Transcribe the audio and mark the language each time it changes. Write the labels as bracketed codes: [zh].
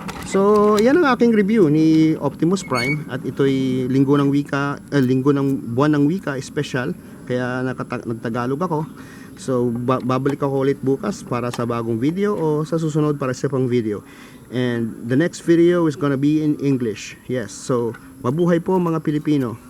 [tl] So, yan ang aking review ni Optimus Prime. At ito'y linggo ng buwan ng wika special. Kaya nagtagalog ako. So, babalik ako ulit bukas para sa bagong video o sa susunod para sa pang video. [en] And the next video is gonna be in English. [tl] Yes, so, mabuhay po mga Pilipino.